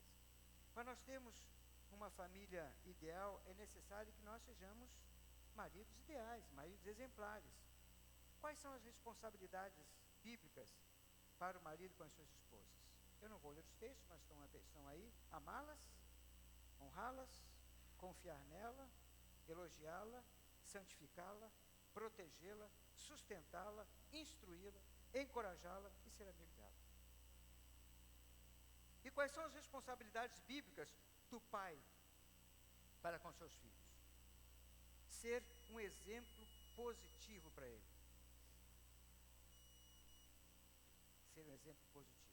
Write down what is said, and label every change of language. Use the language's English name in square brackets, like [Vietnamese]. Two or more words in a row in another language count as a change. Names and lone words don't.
[Portuguese] Para nós termos uma família ideal, é necessário que nós sejamos maridos ideais, maridos exemplares. Quais são as responsabilidades bíblicas para o marido com as suas esposas? Eu não vou ler os textos, mas estão aí. Amá-las, honrá-las, confiar nela, elogiá-la, santificá-la, protegê-la, sustentá-la, instruí-la, encorajá-la e ser amigo dela. E quais são as responsabilidades bíblicas do pai para com seus filhos? Ser um exemplo positivo para ele. Ser um exemplo positivo.